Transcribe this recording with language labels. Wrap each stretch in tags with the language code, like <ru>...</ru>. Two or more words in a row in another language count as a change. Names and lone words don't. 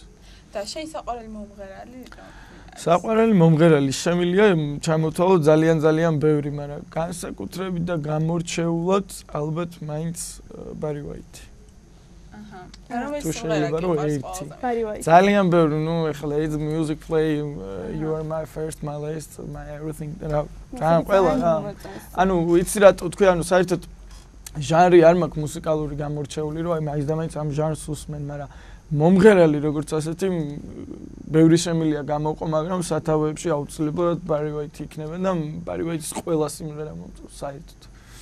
<ka>და შენ საყვარელი მომღერალი საყვარელი მომღერალი შემილია ჩამოთვალო ძალიან ბევრი მაგრამ განსაკუთრებით და გამორჩეულად ალბათ მაინც ბარი ვაიტი თუ შეიძლება რომ ერთი ძალიან ბევრი ნუ ეხლა</ka> <en>it's music play you are my first my last my everything</en> <ka>და რა ყველა რა ანუ იცი რა თქვი ანუ საერთოდ ჟანრი არ მაქვს მუსიკალური გამორჩეული რომ აი მაინც და მაინც ამ ჟანრს უსმენ მაგრამ მომღერალი როგორც ასეთი ბევრი შემილია გამოვყო მაგრამ სათავეებში აუცილებლად ბარი ვაიტი იქნება და ბარი ვაიტის ყველა სიმღერა მომწონს საერთოდ</ka>